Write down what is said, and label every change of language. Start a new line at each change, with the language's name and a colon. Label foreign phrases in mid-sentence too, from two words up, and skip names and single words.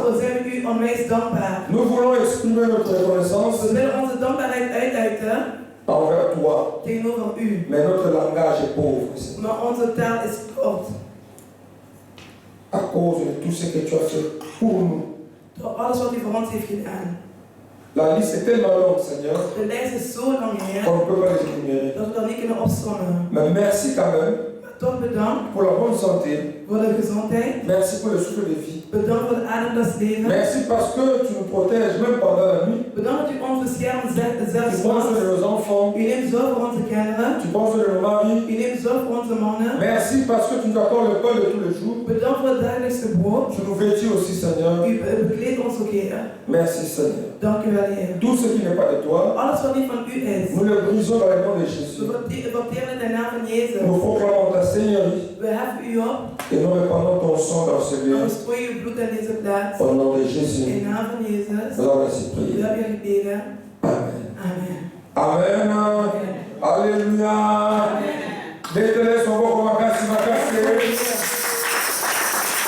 French: Nous voulons exprimer notre reconnaissance envers toi. Mais notre langage est pauvre. À cause de tout ce que tu as fait pour nous. La liste est tellement longue, Seigneur.
Dutch: De lijst is zo lang, Heer,
French: qu'on ne peut pas les énumérer.
Dutch: dat we dat niet kunnen opsommen.
French: Mais merci quand même.
Dutch: Toch bedankt
French: pour la bonne santé.
Dutch: voor de gezondheid.
French: Merci pour le souffle de vie.
Dutch: Bedankt voor de adem des levens.
French: Merci parce que tu nous protèges même pendant la nuit.
Dutch: Bedankt dat u ons beschermt
French: Tu
Dutch: zelfs
French: penses de nos enfants.
Dutch: U neemt zorg voor onze kinderen.
French: Tu penses de nos maris.
Dutch: U neemt zorg voor onze mannen.
French: Merci parce que tu nous accordes le pain de tous les jours.
Dutch: Bedankt voor het dagelijkse brood.
French: Tu nous vêtis aussi, Seigneur.
Dutch: U bekleedt ons ook, Heer.
French: Merci, Seigneur.
Dutch: Dank u wel, Heer.
French: Tout ce qui n'est pas de toi,
Dutch: alles wat niet van u is,
French: nous le brisons dans le nom de Jésus.
Dutch: we verteren de naam van Jezus.
French: Nous proclamons ta Seigneurie.
Dutch: We heffen u op.
French: Et nous répandons ton sang dans ce lieu.
Dutch: En we strooien uw bloed in deze plaats.
French: Au nom de Jésus.
Dutch: In de naam van Jezus.
French: Nous avons ainsi prié.
Dutch: We hebben gebeden. Amen. Amen. Amen. Amen. Alléluia. Amen.
French: Dételez son beau comme un casse.